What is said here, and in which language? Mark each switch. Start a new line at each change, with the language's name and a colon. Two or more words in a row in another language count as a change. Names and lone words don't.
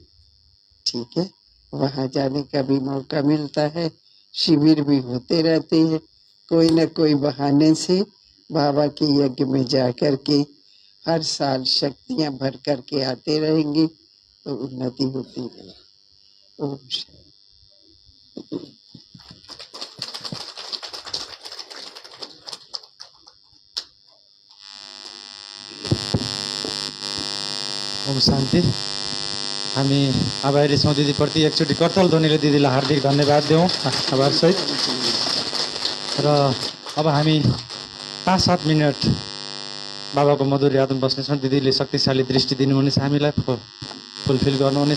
Hindi: ठीक है, वहाँ जाने का भी मौका मिलता है, शिविर भी होते रहते हैं, कोई न कोई बहाने से बाबा के यज्ञ में जा कर के हर साल शक्तियां भर करके आते रहेंगे, तो उन्नति होती रहेगी। ओम शांति। ओम शान्ति।
Nepali: हामी आभारी छौँ दिदीप्रति, एकचोटि करताल ध्वनिले दिदीलाई हार्दिक धन्यवाद दिउँ आभारसहित। र अब हामी 5-7 मिनट बाबाको मधुर यादमा बस्नेछौँ। दिदीले शक्तिशाली दृष्टि दिनुहुनेछ, हामीलाई फुलफिल गर्नुहुनेछ।